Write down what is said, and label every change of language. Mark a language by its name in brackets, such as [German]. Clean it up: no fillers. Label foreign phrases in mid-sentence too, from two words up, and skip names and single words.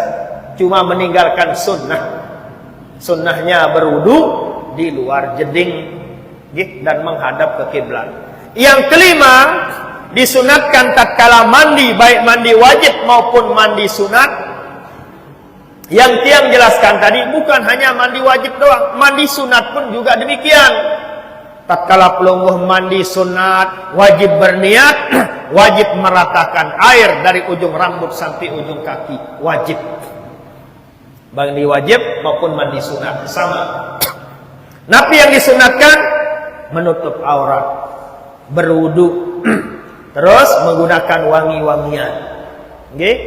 [Indonesian] Cuma meninggalkan sunnah. Sunnahnya berwudu di luar jeding dan menghadap ke kiblat. Yang kelima, disunatkan tatkala mandi, baik mandi wajib maupun mandi sunat. Yang tiang jelaskan tadi, bukan hanya mandi wajib doang, mandi sunat pun juga demikian. Tatkala pelungguh mandi sunat, wajib berniat, wajib meratakan air dari ujung rambut sampai ujung kaki, wajib. Mandi wajib maupun mandi sunat sama. Nabi yang disunatkan menutup aurat, berwudu, terus menggunakan wangi-wangian, okay?